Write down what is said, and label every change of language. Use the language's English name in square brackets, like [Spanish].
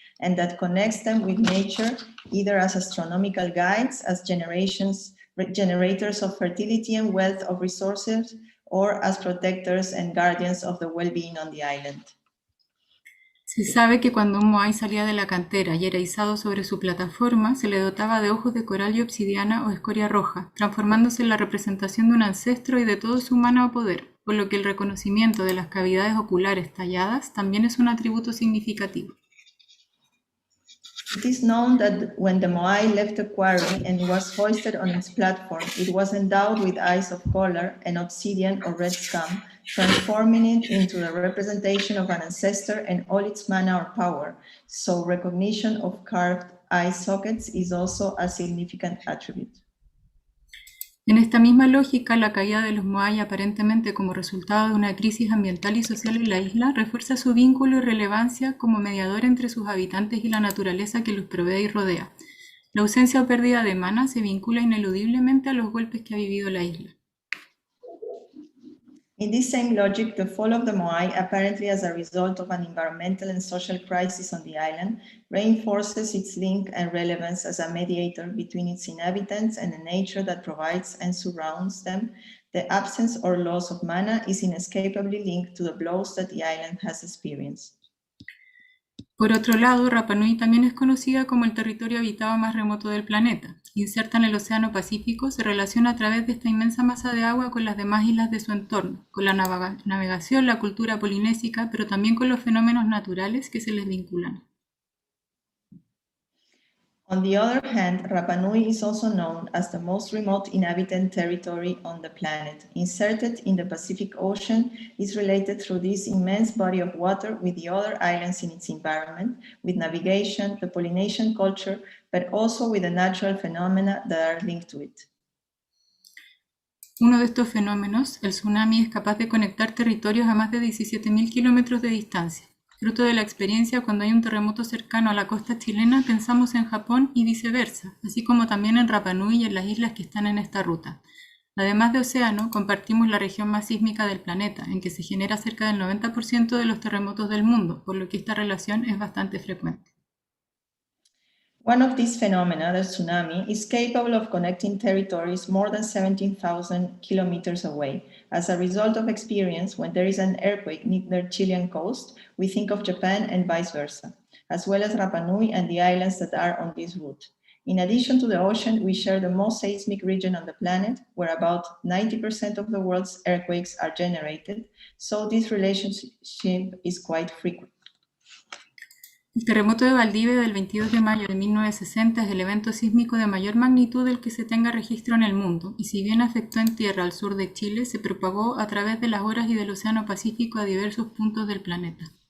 [English] and that connects them with nature either as astronomical guides, as generators of fertility and wealth of resources, or as protectors and guardians of the well-being on the island. [Spanish] Se sabe que cuando un moai salía de la cantera y era izado sobre su plataforma, se le dotaba de ojos de coral y obsidiana o escoria roja, transformándose en la representación de un ancestro y de todo su mana o poder, por lo que el reconocimiento de las cavidades oculares talladas también es un atributo significativo. [English] It is known that when the Moai left the quarry and was hoisted on its platform, it was endowed with eyes of color and obsidian or red scum, transforming it into the representation of an ancestor and all its mana or power. So recognition of carved eye sockets is also a significant attribute. [Spanish] En esta misma lógica, la caída de los Moai aparentemente como resultado de una crisis ambiental y social en la isla refuerza su vínculo y relevancia como mediador entre sus habitantes y la naturaleza que los provee y rodea. La ausencia o pérdida de mana se vincula ineludiblemente a los golpes que ha vivido la isla. [English] In this same logic, the fall of the Moai, apparently as a result of an environmental and social crisis on the island, reinforces its link and relevance as a mediator between its inhabitants and the nature that provides and surrounds them. The absence or loss of mana is inescapably linked to the blows that the island has experienced. [Spanish] Por otro lado, Rapa Nui también es conocida como el territorio habitado más remoto del planeta. Inserta en el Océano Pacífico, se relaciona a través de esta inmensa masa de agua con las demás islas de su entorno, con la navegación, la cultura polinésica, pero también con los fenómenos naturales que se les vinculan. [English] On the other hand, Rapa Nui is also known as the most remote inhabited territory on the planet. Inserted in the Pacific Ocean, is related through this immense body of water with the other islands in its environment, with navigation, the Polynesian culture, but also with the natural phenomena that are linked to it. [Spanish] Uno de estos fenómenos, el tsunami, es capaz de conectar territorios a más de 17.000 kilómetros de distancia. Fruto de la experiencia, cuando hay un terremoto cercano a la costa chilena, pensamos en Japón y viceversa, así como también en Rapa Nui y en las islas que están en esta ruta. Además de océano, compartimos la región más sísmica del planeta, en que se genera cerca del 90% de los terremotos del mundo, por lo que esta relación es bastante frecuente. [English] One of these phenomena, the tsunami, is capable of connecting territories more than 17,000 kilometers away. As a result of experience, when there is an earthquake near the Chilean coast, we think of Japan and vice versa, as well as Rapa Nui and the islands that are on this route. In addition to the ocean, we share the most seismic region on the planet, where about 90% of the world's earthquakes are generated, so this relationship is quite frequent. [Spanish] El terremoto de Valdivia del 22 de mayo de 1960 es el evento sísmico de mayor magnitud del que se tenga registro en el mundo, y si bien afectó en tierra al sur de Chile, se propagó a través de las horas y del Océano Pacífico a diversos puntos del planeta.